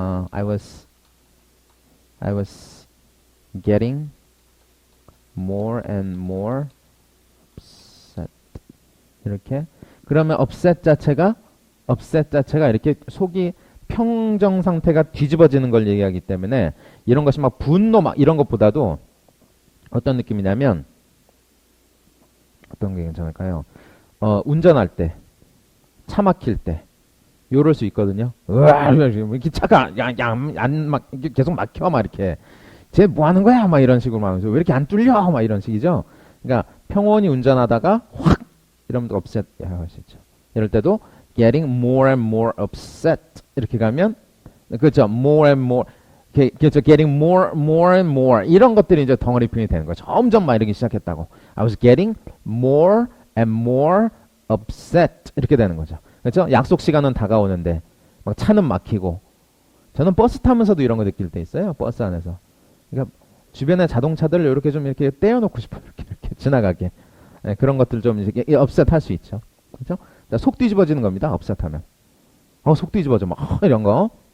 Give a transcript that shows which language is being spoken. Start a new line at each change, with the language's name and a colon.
English: I was getting more and more upset.
Korean: 이렇게. 그러면 upset 자체가 이렇게 속이 평정 상태가 뒤집어지는 걸 얘기하기 때문에 이런 것이 막 분노 막 이런 것보다도 어떤 느낌이냐면 어떤 게 괜찮을까요? 운전할 때, 차 막힐 때, 요럴 수 있거든요. 으아, 이렇게 차가 막 계속 막혀 막 이렇게. 쟤 뭐 하는 거야? 막 이런 식으로 하면서 왜 이렇게 안 뚫려? 막 이런 식이죠. 그러니까 평온히 운전하다가 확 이러면 upset 할 수 있죠. 이럴 때도
English: getting more and more upset
Korean: 이렇게 가면 그렇죠.
English: more and more
Korean: 그렇죠.
English: getting more and more
Korean: 이런 것들이 이제 덩어리 표현이 되는 거죠. 점점 막 이러기 시작했다고.
English: I was getting more and more upset
Korean: 이렇게 되는 거죠. 그렇죠? 약속 시간은 다가오는데 막 차는 막히고 저는 버스 타면서도 이런 거 느낄 때 있어요. 버스 안에서. 그러니까 주변에 자동차들을 이렇게 좀 이렇게 떼어놓고 싶어요. 이렇게 지나가게. 네, 그런 것들 좀 이렇게 업셋 할 수 있죠. 그렇죠? 속 뒤집어지는 겁니다. 업셋 하면. 속 뒤집어져. 막 이런 거.